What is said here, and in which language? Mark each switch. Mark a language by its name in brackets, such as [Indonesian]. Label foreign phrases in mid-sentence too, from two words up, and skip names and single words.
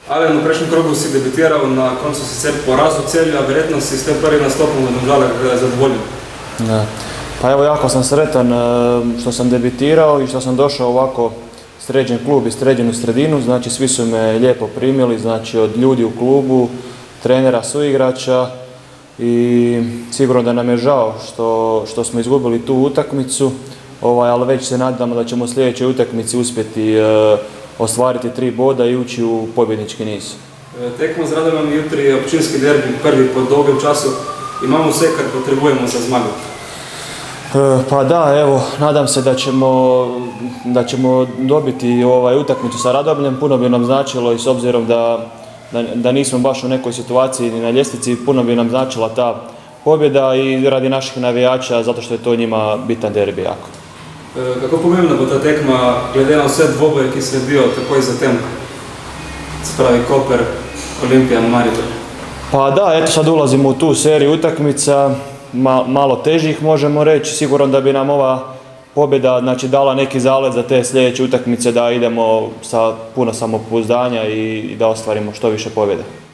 [Slovenian] Alen, u prejšnjem krogu si debitirao, na koncu si se porazil Celju, a verjetno si s tem prvim nastopom v Domžalah zadovoljen. Da. [Croatian] Pa evo, jako sam sretan što sam debitirao i što sam došao ovako sređen klub i sređenu sredinu. Znači, svi su me lijepo primili, znači od ljudi u klubu, trenera, suigrača, i sigurno da nam je žao što smo izgubili tu utakmicu, ali već se nadamo da ćemo u sljedećoj utakmici uspjeti ostvariti 3 boda i ući u pobjednički niz. [Slovenian] Tekmo z Radomljom jutri, občinski derbi, prvi po dolgem času. Imamo vse, kar potrebujemo za zmago. [Croatian] Pa da, evo, nadam se da ćemo dobiti utakmicu sa Radomljem. Puno bi nam značilo, i s obzirom da nismo baš u nekoj situaciji ni na ljestvici, puno bi nam značila ta pobjeda i radi naših navijača, zato što je to njima bitan derbi jako. [Slovenian] Kako pomembna bo ta tekma, glede na vse dvoboje, ki sledijo takoj zatem, se pravi Koper, Olimpija, Maribor? [Croatian] Pa da, eto sad ulazimo u tu seriju utakmica, malo težih možemo reći. Sigurno da bi nam ova pobjeda, znači, dala neki zalet za te sljedeće utakmice, da idemo sa puno samopouzdanja i da ostvarimo što više pobjede.